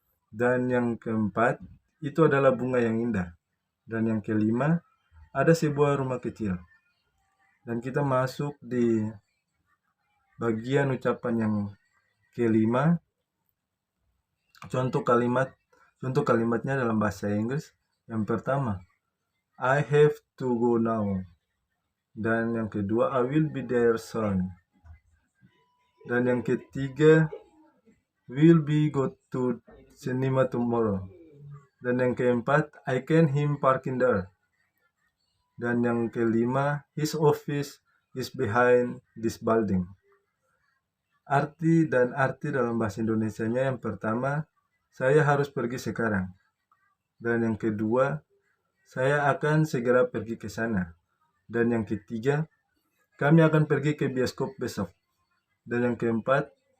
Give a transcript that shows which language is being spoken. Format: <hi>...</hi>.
<id>Dan yang keempat, itu adalah bunga yang indah. Dan yang kelima, ada sebuah rumah kecil. Dan kita masuk di bagian ucapan yang kelima, contoh kalimatnya dalam bahasa Inggris. Yang pertama,</id> <en>I have to go now.</en> <id>Dan yang kedua,</id> <en>I will be there soon.</en> <id>Dan yang ketiga,</id> <en>will be go to cinema tomorrow.</en> <id>Dan yang keempat,</id> <en>I can him parking there.</en> <id>Dan yang kelima,</id> <en>his office is behind this building.</en> <id>Arti dalam bahasa Indonesianya yang pertama, saya harus pergi sekarang. Dan yang kedua, saya akan segera pergi ke sana. Dan yang ketiga, kami akan pergi ke bioskop besok. Dan yang keempat,</id>